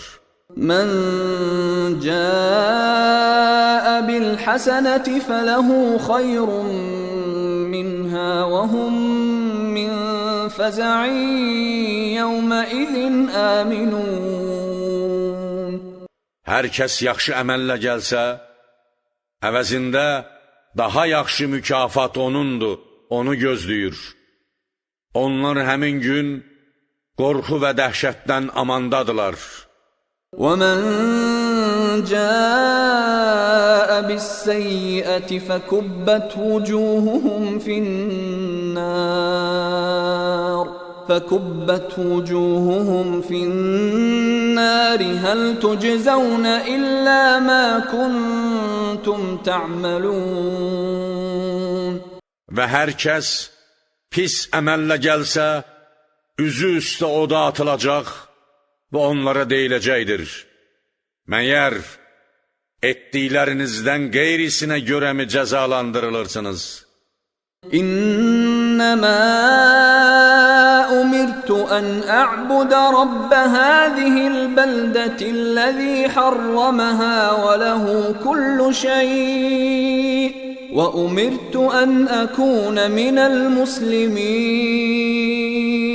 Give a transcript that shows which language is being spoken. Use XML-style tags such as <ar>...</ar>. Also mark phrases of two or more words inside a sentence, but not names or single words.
<ar>من جاء بالحسنة فله خير منها وهم من فزع يومئذ آمنون.</ar> <az>Hər kəs yaxşı əməllə gəlsə, əvəzində daha yaxşı mükafat onundur, onu gözləyir. Onlar həmin gün qorxu və dəhşətdən amandadılar.</az> <ar>وَمَنْ جَاءَ بِالسَّيِّئَةِ فَكُبَّتْ وُجُوهُهُمْ فِي النَّارِ هَلْ تُجْزَوْنَ إِلَّا مَا كُنْتُمْ تَعْمَلُونَ.</ar> <az>Və hər kəs pis əməllə gəlsə, üzü üstə oda atılacaq və onlara deyiləcəkdir: məyər etdiklərinizdən qeyrisinə görəmi cəzalandırılırsınız?</az> <ar>إنما أمرت أن أعبد رب هذه البلدة الذي حرمها وله كل شيء وأمرت أن أكون من المسلمين.</ar>